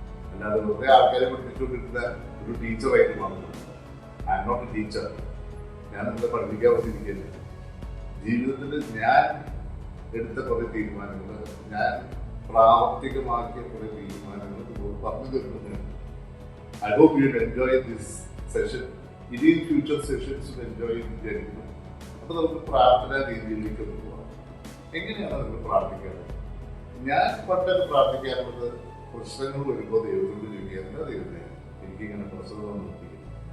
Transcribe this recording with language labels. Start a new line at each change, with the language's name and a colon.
Malayalam: അല്ലാതെ വെറുതെ ആൾക്കാരെ പഠിപ്പിച്ചുകൊണ്ടിരുന്ന ഒരു ടീച്ചറായിട്ട് മാറുന്നു.
English: I am not a teacher.
Malayalam: ഞാൻ എന്താ പഠിപ്പിക്കാൻ പറ്റിയിരിക്കില്ല. ജീവിതത്തിൽ ഞാൻ എടുത്ത കുറേ തീരുമാനങ്ങൾ, ഞാൻ പ്രാവർത്തികമാക്കിയ കുറേ തീരുമാനങ്ങൾ പറഞ്ഞു തരുന്നുണ്ട്.
English: I hope you enjoy this session.
Malayalam: ഇനിയും ഫ്യൂച്ചർ സെഷൻസും എൻജോയ് ചെയ്ത് വിചാരിക്കുന്നു. അപ്പോൾ നമുക്ക് പ്രാർത്ഥനാ രീതിയിലേക്ക് പോകാം. എങ്ങനെയാണ് നമ്മൾ പ്രാർത്ഥിക്കാറ്? ഞാൻ പണ്ടൊക്കെ പ്രാർത്ഥിക്കാറുള്ളത്, പ്രശ്നങ്ങൾ വരുമ്പോൾ ദൈവത്തോട് ചോദിക്കാറില്ല, ദൈവത്തെ എനിക്കിങ്ങനെ പ്രശ്നം നിർത്തിക്കുന്നു.